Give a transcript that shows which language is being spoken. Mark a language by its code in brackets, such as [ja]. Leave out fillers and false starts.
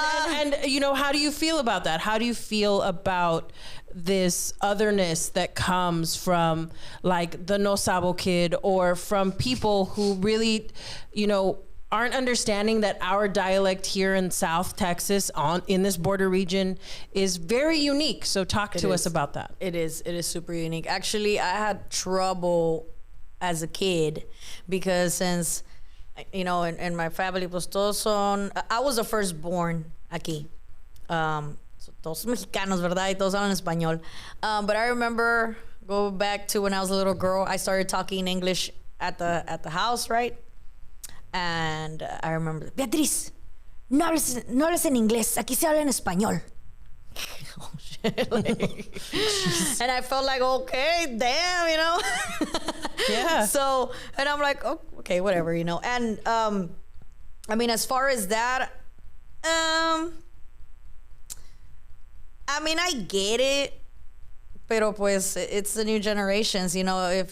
[en] and how do you feel about that? How do you feel about this otherness that comes from the no sabo kid, or from people who really aren't understanding that our dialect here in South Texas in this border region is very unique? So talk to us about that. It is super unique. Actually, I had trouble as a kid because since in my family, [es] pues todos son. [en] I was the firstborn [es] aquí. [en] So [es] todos mexicanos, ¿verdad? Y todos hablan español. [en] But I remember, go back to when I was a little girl, I started talking English at the house, right? And I remember, [es] Beatriz, no hables en inglés, aquí se habla en español. [en] Oh, shit. Like, and I felt like, okay, damn, you know? Yeah. So, and I'm like, oh, okay, whatever, you know? And, I mean, as far as that, I mean, I get it, [es] pero pues [en] it's the new generations, you know.